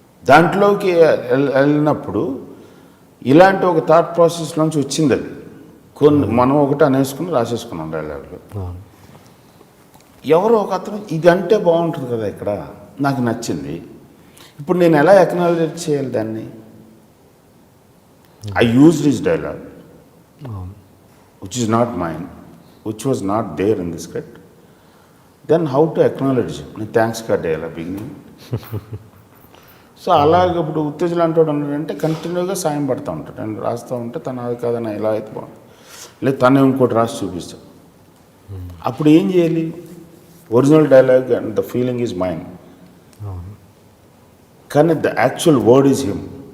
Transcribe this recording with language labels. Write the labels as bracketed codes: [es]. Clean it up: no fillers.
[te] దాంట్లోకి వెళ్ళినప్పుడు ఇలాంటి ఒక థాట్ ప్రాసెస్ నుంచి వచ్చింది. అది మనం ఒకటి అనేసుకుని రాసేసుకున్నాం డైలాగులు. ఎవరో ఒక అతను ఇది అంటే బాగుంటుంది కదా, ఇక్కడ నాకు నచ్చింది, ఇప్పుడు నేను ఎలా ఎక్నాలజీ చేయాలి దాన్ని? [en] I used this dialogue which is not mine, which was not there in the script. Then how to acknowledge it? [te] నేను థ్యాంక్స్ కార్డ్ వేయాలి బిగినింగ్. సో అలాగే ఇప్పుడు ఉత్తేజలు అంటాడు ఉన్నాడంటే కంటిన్యూగా సాయం పడుతూ ఉంటాడు. నేను రాస్తూ ఉంటే తను అది కాదని ఇలా అయితే బాగుంటుంది, లేదు తనే ఇంకోటి రాసి చూపిస్తాడు. అప్పుడు ఏం చేయాలి? [en] Original dialogue and the feeling is mind, కానీ the actual word is him.